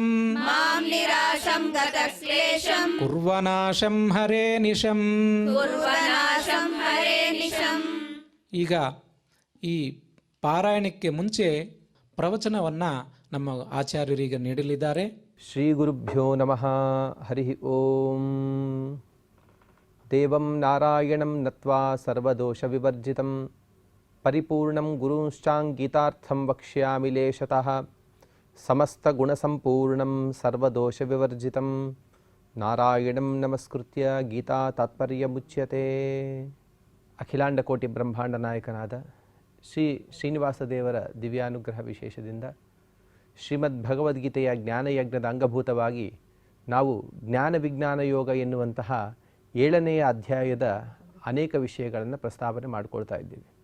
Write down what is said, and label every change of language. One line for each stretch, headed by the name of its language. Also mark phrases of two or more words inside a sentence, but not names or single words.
Sanskrit: ಮಾಂ ನಿರಾಶಂ ಗತಕ್ಲೇಶಂ ಕುರ್ವನಾಶಂ ಹರೇ ನಿಶಂ. ಕುರ್ವನಾಶಂ ಹರೇ ನಿಶಂ.
Kannada: ಈಗ ಈ ಪಾರಾಯಣಕ್ಕೆ ಮುಂಚೆ ಪ್ರವಚನವನ್ನು ನಮ್ಮ ಆಚಾರ್ಯರೀಗ ನೀಡಲಿದ್ದಾರೆ.
Sanskrit: ಶ್ರೀ ಗುರುಭ್ಯೋ ನಮಃ. ಹರಿ ಓಂ. ದೇವಂ ನಾರಾಯಣಂ ನತ್ವಾ ಸರ್ವದೋಷ ವಿವರ್ಜಿತಂ ಪರಿಪೂರ್ಣಂ ಗುರುಂಶ್ಚಾಂಗೀತಾರ್ಥಂ ವಕ್ಷ್ಯಾಮಿ ಲೇಶತಃ ಸಮಸ್ತಗುಣಸಂಪೂರ್ಣಂ ಸರ್ವದೋಷ ವಿವರ್ಜಿತಂ ನಾರಾಯಣಂ ನಮಸ್ಕೃತ್ಯ ಗೀತಾ ತಾತ್ಪರ್ಯಮುಚ್ಯತೆ.
Kannada: ಅಖಿಲಾಂಡ ಕೋಟಿ ಬ್ರಹ್ಮಾಂಡ ನಾಯಕನಾದ ಶ್ರೀ ಶ್ರೀನಿವಾಸ ದೇವರ ದಿವ್ಯಾನುಗ್ರಹ ವಿಶೇಷದಿಂದ ಶ್ರೀಮದ್ ಭಗವದ್ಗೀತೆಯ ಜ್ಞಾನಯಜ್ಞದ ಅಂಗಭೂತವಾಗಿ ನಾವು ಜ್ಞಾನ ವಿಜ್ಞಾನ ಯೋಗ ಎನ್ನುವಂತಹ 7ನೆಯ ಅಧ್ಯಾಯದ ಅನೇಕ ವಿಷಯಗಳನ್ನು ಪ್ರಸ್ತಾವನೆ ಮಾಡಿಕೊಳ್ತಾ ಇದ್ದೀವಿ.